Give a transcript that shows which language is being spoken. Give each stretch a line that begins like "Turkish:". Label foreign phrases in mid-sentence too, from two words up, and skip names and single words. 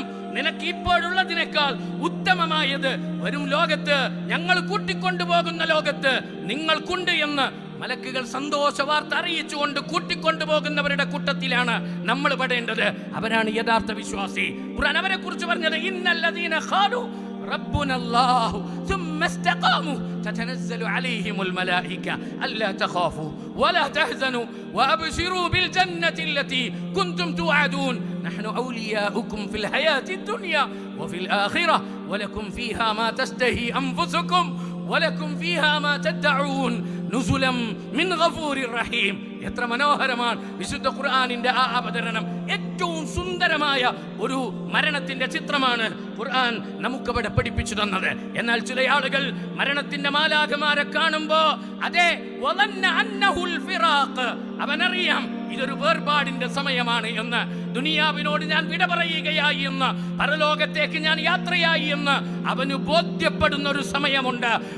Malayalam: നിനക്ക് ഇപ്പോഴുള്ളതിനേക്കാൾ ഉത്തമമായത് വരും ലോകത്ത്, ഞങ്ങൾ കൂട്ടിക്കൊണ്ടുപോകുന്ന ലോകത്ത് നിങ്ങൾക്കുണ്ട് എന്ന് മലക്കുകൾ സന്തോഷ വാർത്ത അറിയിച്ചുകൊണ്ട് കൂട്ടിക്കൊണ്ടുപോകുന്നവരുടെ കൂട്ടത്തിലാണ് നമ്മൾ പെടേണ്ടത്. അവരാണ് യഥാർത്ഥ വിശ്വാസി. ഖുർആൻ അവരെ കുറിച്ച് പറഞ്ഞത്
Arabic: إن الذين قالوا ربنا الله ثم استقاموا تتنزل عليهم الملائكة ألا تخافوا ولا تحزنوا وأبشروا بالجنة التي كنتم توعدون نحن أولياؤكم في الحياة الدنيا وفي الآخرة ولكم فيها ما تشتهي أنفسكم ولكم فيها ما تدعون نزلا من غفور رحيم.
Malayalam: എത്ര മനോഹരമാണ് വിശുദ്ധ ഖുർആനിന്റെ ആ അവതരണം. ഏറ്റവും സുന്ദരമായ ഒരു മരണത്തിന്റെ ചിത്രമാണ് ഖുർആൻ നമുക്കവിടെ പഠിപ്പിച്ചു തന്നത്. എന്നാൽ ചില ആളുകൾ മരണത്തിന്റെ മാലാഖമാരെ കാണുമ്പോ അതെ അവനറിയാം ഇതൊരു വേർപാടിന്റെ സമയമാണ് എന്ന്, ദുനിയാവിനോട് ഞാൻ വിട പറയുകയായി എന്ന്, പരലോകത്തേക്ക് ഞാൻ യാത്രയായി എന്ന് അവന് ബോധ്യപ്പെടുന്ന ഒരു സമയമുണ്ട്.